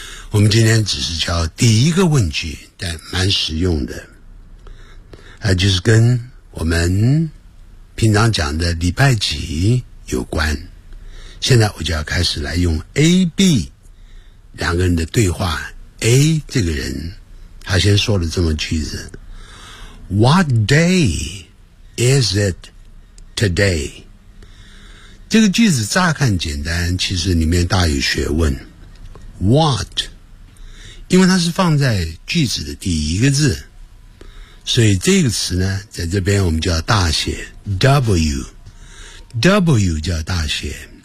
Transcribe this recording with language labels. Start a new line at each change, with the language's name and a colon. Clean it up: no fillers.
Chinese: 我们今天只是教第一个问句，但蛮实用的，就是跟我们平常讲的礼拜几有关。现在我就要开始来用 AB 两个人的对话。 A 这个人他先说了这么句子，
English: What day is it today?
Chinese: 这个句子乍看简单，其实里面大有学问。 What 因为它是放在句子的第一个字，所以这个词呢，在这边我们叫大写 W 叫大写。